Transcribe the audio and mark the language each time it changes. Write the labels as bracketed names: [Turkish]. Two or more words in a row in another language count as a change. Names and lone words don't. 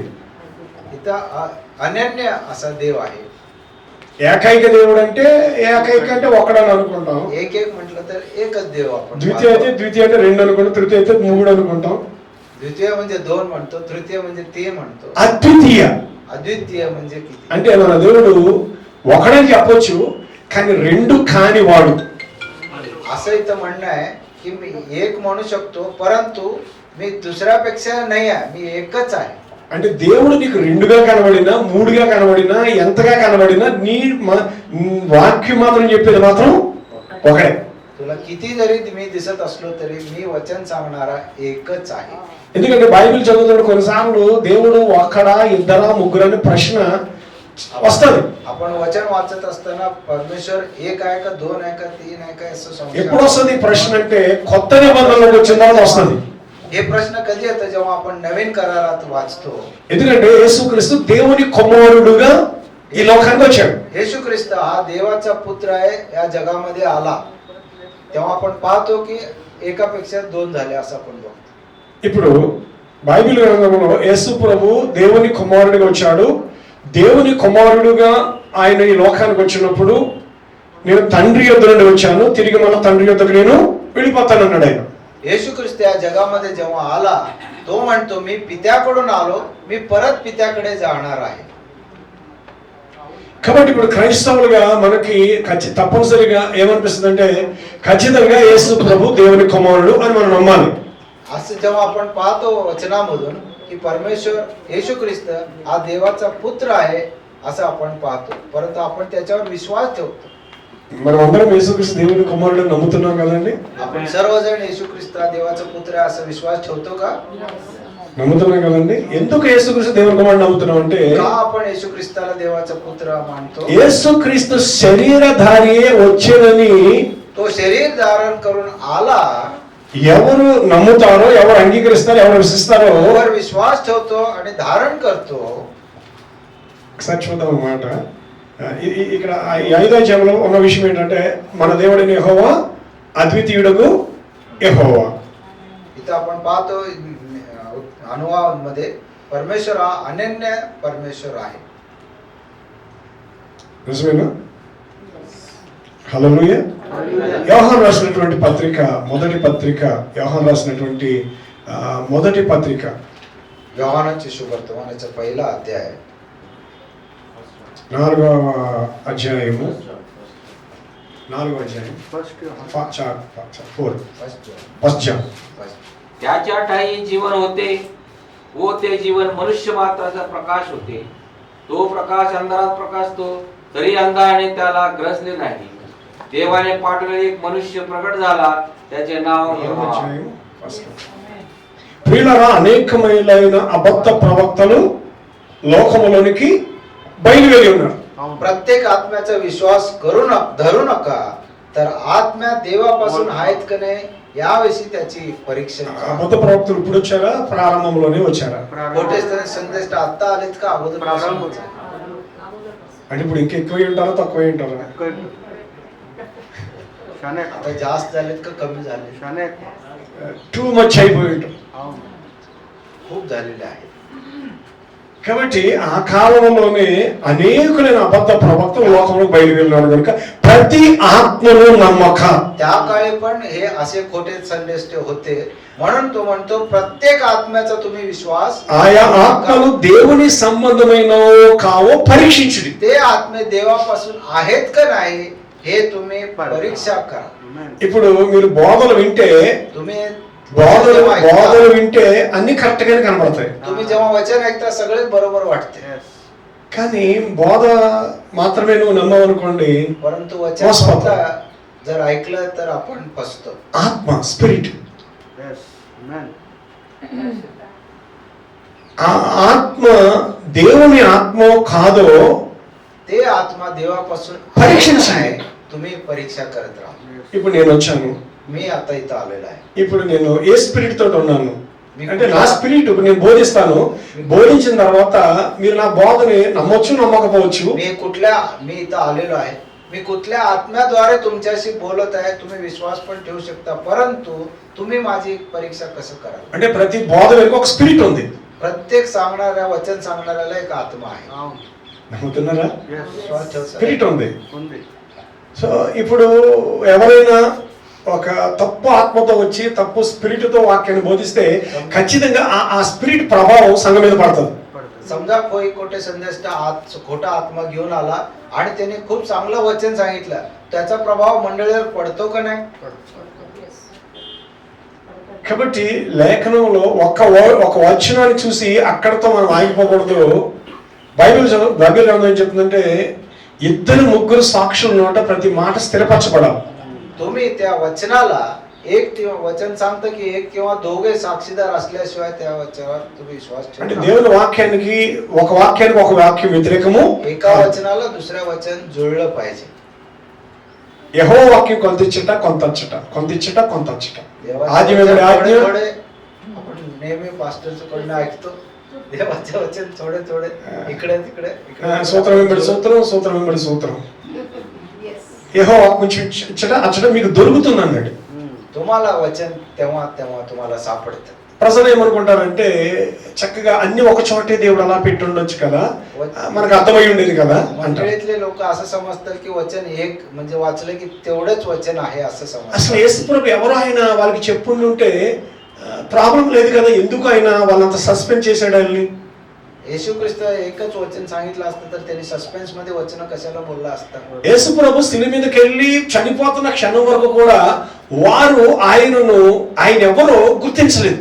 [Marathi] इथं अनन्य असा देव आहे. [Telugu] ఏకైక దేవుడు అంటే ఏకైక అంటే ఒకడని అనుకుంటాం. [Marathi] एक म्हटलं तर एकच देव आपण. [Telugu] ద్వితీయ అయితే 2 అనుకుంటాం, తృతీయ అయితే 3 అనుకుంటాం. [Marathi] द्वितीय म्हणजे 2 म्हणतो, तृतीय म्हणजे 3 म्हणतो. [Telugu] అద్వితీయ [Marathi] अद्वितीय म्हणजे किती? [Telugu] అంటే మన దేవుడు ఒకడని చెప్పొచ్చు, కానీ 2 కాని వాడు. [Marathi] असं इथं म्हणणं आहे की मी एक म्हणू शकतो, परंतु मी दुसऱ्यापेक्षा नाही आहे, मी एकच आहे. [Telugu] అంటే దేవుడు నీకు 2గా కనబడినా 3గా కనబడినా ఎంతగా కనబడినా నీ వాక్యం మాత్రం చెప్పేది మాత్రం ఒకడే. [Marathi] तुला किती जरी मी दिसत असलो तरी मी वचन सांगणारा एकच आहे. [Telugu] ఎందుకంటే బైబిల్ చదువుతున్న కొన్నిసార్లు దేవుడు ఒక్కడా ఇద్దరా ముగ్గురని ప్రశ్న వస్తుంది. [Marathi] आपण वचन वाचत असताना परमेश्वर एक आहे का दोन आहे का तीन आहे का असं संशय [Telugu] ఎప్పుడు వస్తుంది ఈ ప్రశ్న అంటే కొత్త నిబంధనలోకి వచ్చిన తర్వాత వస్తుంది. [Marathi] हे प्रश्न कधी येतं जेव्हा आपण नवीन करारात वाचतो. [Telugu] ఎందుకంటే యేసుక్రీస్తు దేవుని కుమారుడుగా ఈ లోకానికి వచ్చాడు. [Marathi] येशू ख्रिस्त हा देवाचा पुत्र आहे, या जगामध्ये आला. तेव्हा आपण पाहतो की एकापेक्षा दोन झाले असं आपण बघतो. [Telugu] ఇప్పుడు బైబిల్ గ్రంథంలో యేసు ప్రభు దేవుని కుమారుడిగా వచ్చాడు. దేవుని కుమారుడుగా ఆయన ఈ లోకానికి వచ్చినప్పుడు నేను తండ్రి యొద్ద నుండి వచ్చాను, తిరిగి మళ్ళీ తండ్రి యొద్దకు నేను వెళ్ళిపోతాను అన్నాడు ఆయన. [Marathi] येशू ख्रिस्त या जगामध्ये जेव्हा आला तो म्हणतो मी पित्याकडून आलो, मी परत पित्याकडे जाणार आहे. [Telugu] కాబట్టి ఇప్పుడు క్రైస్తవులుగా మనకి తప్పనిసరిగా ఏమనిపిస్తుంది అంటే ఖచ్చితంగా యేసు ప్రభు దేవుని కుమారుడు అని మనం నమ్మాలి. [Marathi] असं जेव्हा आपण पाहतो वचनामधून की परमेश्वर येशू ख्रिस्त हा देवाचा पुत्र आहे असं आपण पाहतो, परंतु आपण त्याच्यावर विश्वास ठेवतो. [Telugu] మనం అందరం యేసుక్రీస్తు దేవుని కుమారుడు నమ్ముతున్నాం కదండి. [Marathi] आपण सर्वजण येशू ख्रिस्त हा देवाचा पुत्र आहे असं विश्वास ठेवतो का? [Telugu] నమ్ముతున్నాం కదండి. ఎందుకు యేసుక్రీస్తు దేవుని కుమారుడు నమ్ముతున్నాం అంటే [Marathi] का आपण येशू ख्रिस्ताला देवाचा पुत्र मानतो? [Telugu] యేసుక్రీస్తు శరీరధారియే వచ్చేదని [Marathi] तो शरीर धारण करून आला. [Telugu] ఎవరు నమ్ముతారో, ఎవరు అంగీకరిస్తారో, ఎవరు విశ్వసిస్తారో [Marathi] वर विश्वास ठेवतो आणि धारण करतो. [Telugu] ఒకసారి చూద్దాం అన్నమాట. ఇక్కడ ఈ 5వ అధ్యాయంలో ఉన్న విషయం ఏంటంటే మన దేవుడైన యెహోవా అద్వితీయుడగు యెహోవా. [Marathi] इथं आपण पाहतो अनुवादमध्ये परमेश्वर हा अनन्य परमेश्वर आहे. [Telugu] నిజమేనా? హల్లెలూయా. యోహాను రాసినటువంటి పత్రిక మొదటి పత్రిక, యోహాను రాసినటువంటి మొదటి పత్రిక [Marathi] योहानाचे शुभवर्तमानाचा पहिला अध्याय [Telugu] 4వ అధ్యాయము 4వ అధ్యాయం फर्स्ट जॉन. [Marathi] त्याच्या ठायी जीवन होते व ते जीवन मनुष्य मात्राचा प्रकाश होते. तो प्रकाश अंधारात प्रकाशतो तरी अंधाराने त्याला ग्रसले नाही. देवाने पाठवलेला एक मनुष्य प्रकट झाला, त्याचे नाव यहोवा. [Telugu] ప్రియులారా, అనేకమైన అబద్ధ ప్రవక్తలు లోకములోనికి బయలువెళ్ళి ఉన్నారు. [Marathi] प्रत्येक आत्म्याचा विश्वास धरू नका, तर आत्म्या देवापासून आहेत का नाही याविषयी त्याची परीक्षा करा. [Telugu] అబద్ధ ప్రవక్తలు ఇప్పుడు వచ్చారా, ప్రారంభంలోనే వచ్చారా? [Marathi] खोटे संदेश आता आलेत का अगोदर? [Telugu] అంటే ఇప్పుడు ఇంకా ఎక్కువ ఉంటారా, తక్కువ ఉంటారా? [Marathi] आता जास्त झालेत का कमी झाले? [English] too much [Telugu] అయిపోయి ఉంటాం. [Marathi] खूप झालेले आहे. [Telugu] కాబట్టి ఆ కాలంలోనే అనేకులైన అబద్ధ ప్రవక్తలు లోకంలో బయలువెళ్ళినారు కనుక ప్రతి ఆత్మను నమ్మక. [Marathi] त्या काळी पण हे असे खोटे संदेश होते, म्हणून तो म्हणतो प्रत्येक आत्म्याचा तुम्ही विश्वास, [Telugu] ఆయా ఆత్మలు దేవుని సంబంధమైనవో కావో పరీక్షించుడి. [Marathi] ते आत्मे देवापासून आहेत का नाही हे तुम्ही परीक्षा करा. [Telugu] ఇప్పుడు మీరు బోధలు వింటే [Marathi] तुम्ही [Telugu] బోధలు వింటే అన్ని కరెక్ట్ గానే కనబడతాయి. [Marathi] तुम्ही जेव्हा वचन ऐकता सगळे बरोबर वाटते, [Telugu] కానీ బోధ మాత్రమే నువ్వు నమ్మవు అనుకోండి, [Marathi] परंतु वचन जर ऐकलं तर आपण फसतो. [Telugu] ఆత్మ స్పిరిట్, ఆ ఆత్మ దేవుని ఆత్మ కాదో [Marathi] ते आत्मा देवापासून [Telugu] పరీక్షించండి. [Marathi] तुम्ही परीक्षा करत राहा. [Telugu] ఇప్పుడు నేను వచ్చాను, [Marathi] मी आता इथं आलेला आहे. [Telugu] ఇప్పుడు నేను ఏ స్పిరిట్ తోటి ఉన్నాను అంటే నా స్పిరిట్ ఇప్పుడు నేను బోధిస్తాను, బోధించిన తర్వాత మీరు నా బోధని నమ్మొచ్చు నమ్మకపోవచ్చు. [Marathi] मी इथं आलेलो आहे, मी कुठल्या आत्म्याद्वारे तुमच्याशी बोलत आहे तुम्ही विश्वास पण ठेवू शकता, परंतु तुम्ही माझी परीक्षा कसं कराल? [Telugu] అంటే ప్రతి బోధ వెనుక ఒక స్పిరిట్ ఉంది. [Marathi] प्रत्येक सांगणाऱ्या वचन सांगणाऱ्याला एक आत्मा आहे. [Telugu] నమ్ముతున్నారా? [Marathi] विश्वास ठेवता. [Telugu] స్పిరిట్ ఉంది. సో ఇప్పుడు ఎవరైనా ఒక తప్పు ఆత్మతో వచ్చి తప్పు స్పిరిట్ తో వాక్యాన్ని బోధిస్తే ఖచ్చితంగా ఆ స్పిరిట్ ప్రభావం సంఘం మీద పడుతుంది. [Marathi] समजा कोई खोटे संदेश खोटा आत्मा घेऊन आला आणि त्याने खूप चांगलं वचन सांगितलं, त्याचा प्रभाव मंडळीवर पडतो का नाही? [Telugu] కాబట్టి లేఖనంలో ఒక వచనాన్ని చూసి అక్కడతో మనం ఆగిపోకూడదు. బైబిల్ గ్రంథం ఏం చెప్తుందంటే 2-3 సాక్షులు ఉన్నట ప్రతి మాట స్థిరపరచబడాలి. [Marathi] तुम्ही त्या वचनाला वचन सांगतं की एक किंवा दोघे साक्षीदार असल्याशिवाय त्या वचनावर तुम्ही विश्वास [Telugu] అంటే [Marathi] ठेवू नका. [Telugu] దేవుని వాక్యానికి ఒక వాక్యం వ్యతిరేకము, [Marathi] एका वचनाला दुसऱ्या वचन जुळलं पाहिजे. [Telugu] యెహోవా వాక్యం కొంత ఇచ్చట కొంత అచ్చట, కొంత ఇచ్చట కొంత అచ్చట. [Marathi] देवाचं [Telugu] ఆదివేముడి [Marathi] वचन [Telugu] ఆజ్ఞ [Marathi] थोडे आपण नेहमी पास्टरचं कडनं ऐकतो. देवाचे वचन थोडे थोडे इकडे तिकडे [Telugu] సూత్రం వెంబడి సూత్రం, సూత్రం వెంబడి సూత్రం. యెహోవా కొంచెం ఇచ్చట అచ్చట మీకు దొరుకుతుంది అన్నాడు. [Marathi] तुम्हाला वचन तेव्हा तेव्हा तुम्हाला सापडतं. [Telugu] ప్రజలు ఏమనుకుంటారంటే చక్కగా అన్ని ఒక చోటే దేవుడు అలా పెట్టి ఉండొచ్చు కదా, మనకు అర్థమై ఉండేది కదా అంటారు. [Marathi] मंडळीतले लोक असं समजतात की वचन एक म्हणजे वाचलं की तेवढंच वचन आहे असं समजतात. [Telugu] అసలు యేసుప్రభు ఎవరో ఆయన వాళ్ళకి చెప్పుంటే ప్రాబ్లం లేదు కదా, ఎందుకు ఆయన వాళ్ళంత సస్పెండ్ చేశాడు ఆయన్ని? [Marathi] येशू ख्रिस्त एकच वचन सांगितलं असतं तर त्यांनी सस्पेन्स मध्ये वचन कशाला बोलला असता. [Telugu] యేసుప్రభు శిలువ మీదకి వెళ్ళి చనిపోతున్న క్షణం వరకు కూడా వారు ఆయన ఎవరో గుర్తించలేదు.